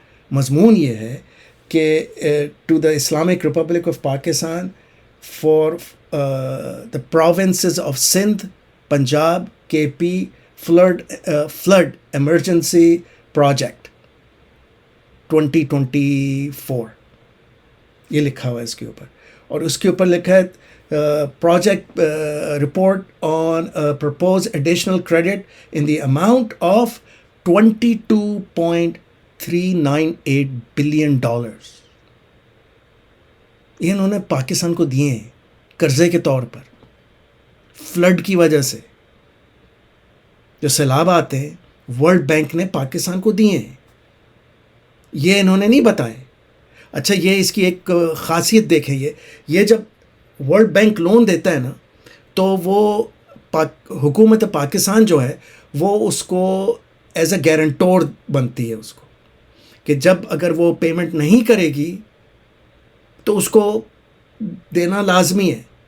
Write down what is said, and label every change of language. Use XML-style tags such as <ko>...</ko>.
<ur>مضمون یہ ہے کہ</ur> <en>to the Islamic Republic of Pakistan for the provinces of Sindh, Punjab, K P flood emergency project 2024</en> <ur>یہ لکھا ہوا ہے اس کے اوپر. اور اس کے اوپر لکھا ہے</ur> <en>project report on proposed additional credit in the amount of $22.398 billion.</en> <ur>یہ انہوں نے پاکستان کو دیے ہیں قرضے کے طور پر. فلڈ کی وجہ سے جو سیلاب آتے ہیں ورلڈ بینک نے پاکستان کو دیے ہیں. یہ انہوں نے نہیں بتائے. اچھا یہ اس کی ایک خاصیت دیکھیں، یہ جب ورلڈ بینک لون دیتا ہے نا تو وہ حکومت پاکستان جو ہے وہ اس کو</ur> <en>as a guarantor</en> <ur>بنتی ہے اس کو، کہ جب اگر وہ پیمنٹ نہیں کرے گی تو اس کو دینا لازمی ہے.</ur>